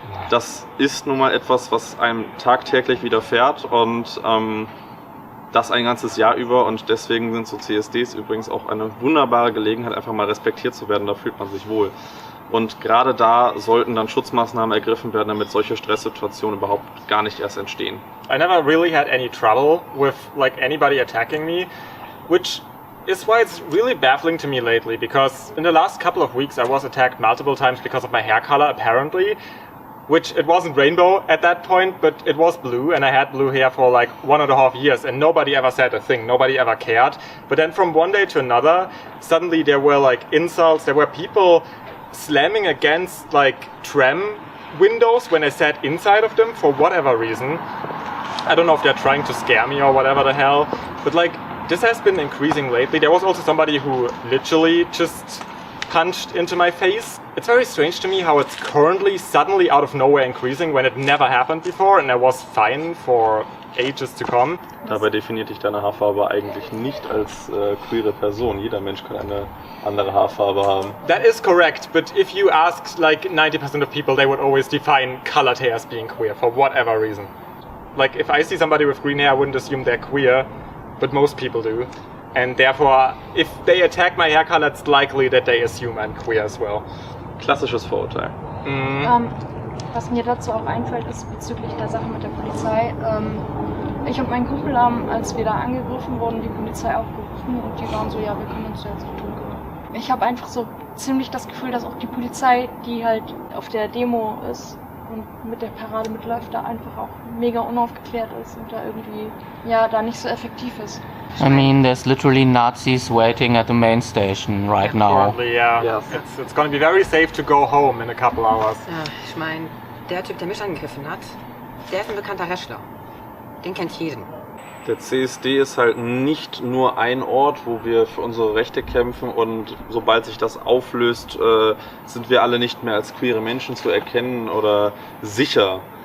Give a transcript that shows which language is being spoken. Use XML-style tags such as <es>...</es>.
<de>Das ist nun mal etwas, was einem tagtäglich widerfährt und das ein ganzes Jahr über und deswegen sind so CSDs übrigens auch eine wunderbare Gelegenheit, einfach mal respektiert zu werden, da fühlt man sich wohl. Und gerade da sollten dann Schutzmaßnahmen ergriffen werden, damit solche Stresssituationen überhaupt gar nicht erst entstehen.</de> <en>I never really had any trouble with like anybody attacking me, which is why it's really baffling to me lately, because in the last couple of weeks I was attacked multiple times because of my hair color apparently, which it wasn't rainbow at that point, but it was blue, and I had blue hair for like 1.5 years, and nobody ever said a thing, nobody ever cared. But then from one day to another, suddenly there were like insults, there were people slamming against like tram windows when I sat inside of them for whatever reason. I don't know if they're trying to scare me or whatever the hell, but like this has been increasing lately. There was also somebody who literally just punched into my face. It's very strange to me how it's currently suddenly out of nowhere increasing when it never happened before and I was fine for ages to come.</en> <de>Dabei definiert dich deine Haarfarbe eigentlich nicht als queere Person. Jeder Mensch kann eine andere Haarfarbe haben.</de> <en>That is correct, but if you asked like 90% of people, they would always define colored hair as being queer for whatever reason. Like if I see somebody with green hair, I wouldn't assume they're queer, but most people do. And therefore, if they attack my hair color, it's likely that they assume I'm queer as well.</en> <de>Klassisches Vorurteil. Was mir dazu auch einfällt, ist bezüglich der Sache mit der Polizei. Ich und mein Kumpel haben, als wir da angegriffen wurden, die Polizei aufgerufen und die waren so, ja, wir können uns jetzt drum kümmern. Ich habe einfach so ziemlich das Gefühl, dass auch die Polizei, die halt auf der Demo ist und mit der Parade mitläuft, da einfach auch mega unaufgeklärt ist und da irgendwie, ja, da nicht so effektiv ist.</de> <en>I mean, there's literally Nazis waiting at the main station right now. Probably, yeah. Yes. It's gonna be very safe to go home in a couple hours.</en> <de>Ja, ich meine, der Typ, der mich angegriffen hat, der ist ein bekannter Wrestler. Den kennt jeden. Der CSD ist halt nicht nur ein Ort, wo wir für unsere Rechte kämpfen und sobald sich das auflöst, sind wir alle nicht mehr als queere Menschen zu erkennen oder sicher.</de>